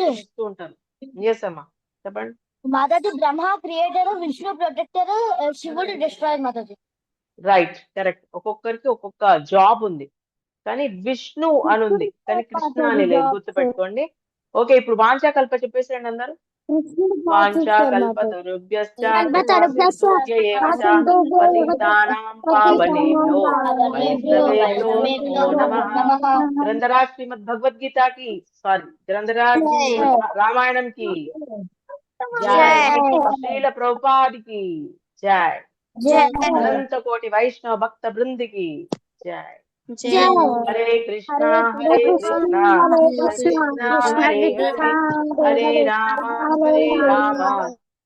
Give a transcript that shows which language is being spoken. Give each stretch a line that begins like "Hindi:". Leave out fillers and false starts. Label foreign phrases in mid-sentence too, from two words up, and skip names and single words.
Telugu: దేవతలు వస్తూ ఉంటారు. ఎస్ అమ్మా, చెప్పండి. మాతాజీ బ్రహ్మ క్రియేటర్, విష్ణు ప్రొటెక్టర్, శివుడు డిస్ట్రాయర్ మాతాజీ.
English: right, correct.
Telugu: ఒక్కొక్కరికి ఒక్కొక్క జాబ్ ఉంది, కానీ విష్ణు అని ఉంది, కానీ కృష్ణ అని లేదు. గుర్తుపెట్టుకోండి. ఓకే, ఇప్పుడు వాంఛాకల్ప చెప్పేసేయండి అందరు.
Sanskrit: వాంఛాకల్పతరుభ్యశ్చ పతితానాం పావనేభ్యో వైష్ణవేభ్యో నమః.
Hindi: ग्रंथराज श्रीमद् भगवद्गीता की, ग्रंथराज रामायण की जय. श्रील प्रभुपाद की जय. अनंत कोटि वैष्णव भक्त वृंद की जय.
Sanskrit: హరే కృష్ణ హరే కృష్ణ కృష్ణ కృష్ణ హరే హరే, హరే రామ